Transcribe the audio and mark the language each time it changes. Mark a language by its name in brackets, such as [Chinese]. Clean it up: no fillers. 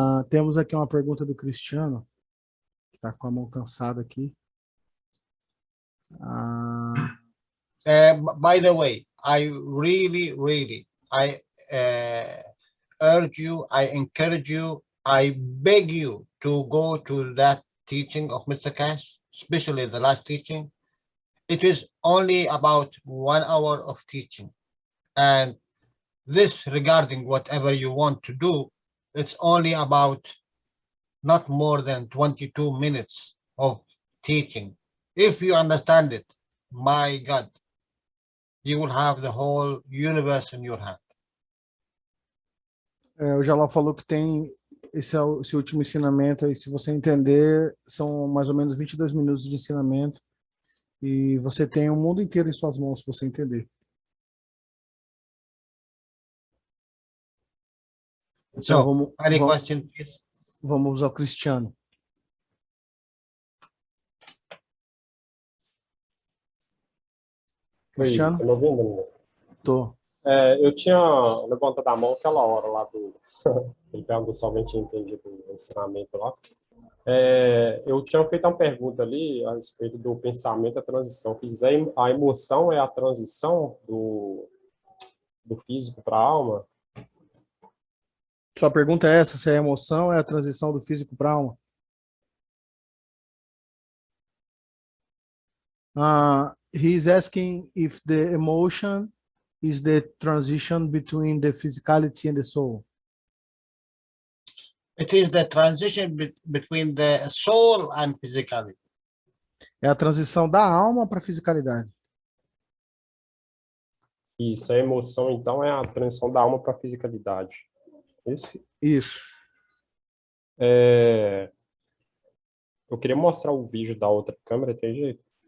[Portuguese] Temos aqui uma pergunta do Cristiano, que está com a mão cansada aqui. [English] By the way, I really, I urge you, I encourage you, I beg you to go to that teaching of Mr. Cash, especially the last teaching. it is only about 1 hour of teaching. And this, regarding whatever you want to do, it's only about not more than 22 minutes of teaching. If you understand it, my God, you will have the whole universe in your hand. [Portuguese] O Jalal falou que tem esse último ensinamento aí, se você entender, são mais ou menos 22 minutos de ensinamento e você tem o mundo inteiro em suas mãos se você entender. Então, [English] So, any question, please? [Portuguese] Vamos ao Cristiano. Cristiano? Tá me ouvindo, menino? Tô. Eu tinha levantado a mão aquela hora lá do... Ele perguntou se alguém tinha entendido o ensinamento lá. Eu tinha feito uma pergunta ali a respeito do pensamento da transição. A emoção é a transição do físico para a alma? Sua pergunta é essa, se a emoção é a transição do físico para a alma? [English] He's asking if the emotion is the transition between the physicality and the soul. It is the transition between the soul and physicality. [Portuguese] É a transição da alma para a fisicalidade. Isso, a emoção, então, é a transição da alma para a fisicalidade. Isso? Isso. Eu queria mostrar o vídeo da outra câmera, tem jeito?